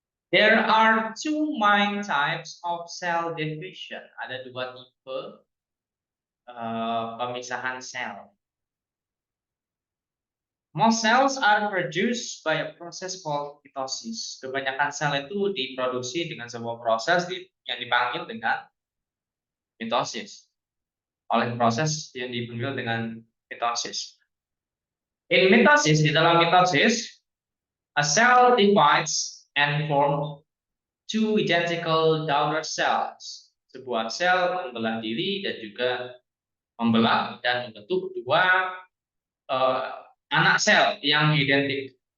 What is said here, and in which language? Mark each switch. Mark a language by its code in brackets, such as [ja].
[en] There are two main types of cell division. [id] Ada dua tipe pemisahan sel. [en] Most cells are produced by a process called mitosis. [id] Kebanyakan sel itu diproduksi dengan sebuah proses yang dipanggil dengan mitosis. Oleh proses yang dipanggil dengan mitosis. [en] In mitosis, [id] di dalam mitosis, [en] a cell divides and forms two identical daughter cells. [id] Sebuah sel membelah diri dan juga membelah dan membentuk dua anak sel yang identik.